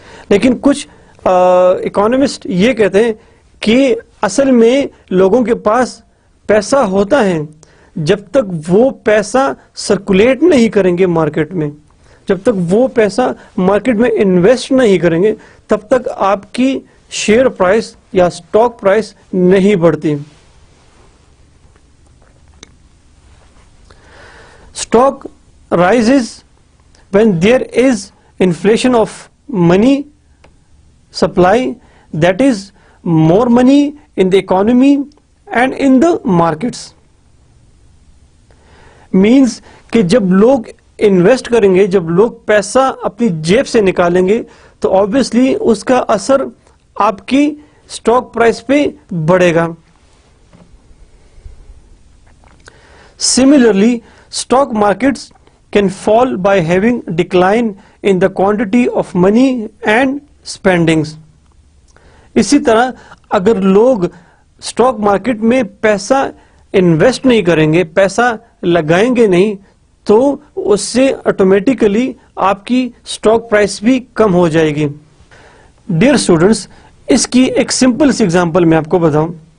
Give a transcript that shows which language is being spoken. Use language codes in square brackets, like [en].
[ur] لیکن کچھ اکانومسٹ یہ کہتے ہیں کہ اصل میں لوگوں کے پاس پیسہ ہوتا ہے، جب تک وہ پیسہ سرکولیٹ نہیں کریں گے مارکیٹ میں، جب تک وہ پیسہ مارکیٹ میں انویسٹ نہیں کریں گے، تب تک آپ کی شیئر پرائس یا اسٹاک پرائس نہیں بڑھتی. [en] Stock rises when there is inflation of money supply, that is more money in the economy and in the markets. [ur] Means کہ جب لوگ انویسٹ کریں گے، جب لوگ پیسہ اپنی جیب سے نکالیں گے تو obviously اس کا اثر آپ کی اسٹاک پرائس پہ بڑھے گا. [en] Similarly, stock markets can fall by having decline in the quantity of money and spendings. [ur] اسی طرح اگر لوگ اسٹاک مارکیٹ میں پیسہ انویسٹ نہیں کریں گے, پیسہ لگائیں گے نہیں, تو اس سے آٹومیٹیکلی آپ کی اسٹاک پرائس بھی کم ہو جائے گی. [en] dear students, [ur] اس کی ایک سمپل سی ایگزامپل میں آپ کو بتاؤں.